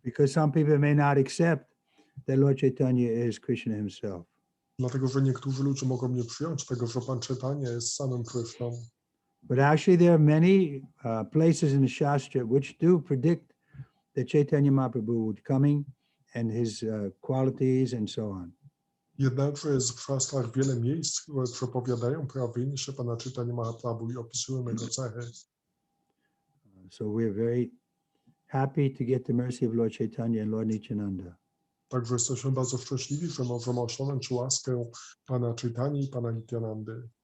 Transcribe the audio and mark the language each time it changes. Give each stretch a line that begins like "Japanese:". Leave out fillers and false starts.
English: Because some people may not accept that Lord Chaitanya is Krishna himself.
Polish: Dlatego, że niektórzy ludzie mogą nie przyjąć tego, że Pan Chaitanya jest samym Krishną.
English: But actually there are many places in the Shastra which do predict that Chaitanya Mahaprabhu would coming and his qualities and so on.
Polish: Jednakże jest w Shastrach wiele miejsc, które przepowiadają pojawienie się Pana Chaitanya Mahaprabhu i opisują jego cechy.
English: So we're very happy to get the mercy of Lord Chaitanya and Lord Nityananda.
Polish: Także jesteśmy bardzo szczęśliwi, że możemy osiągnąć łaskę Pana Chaitanya i Pana Nityanandy.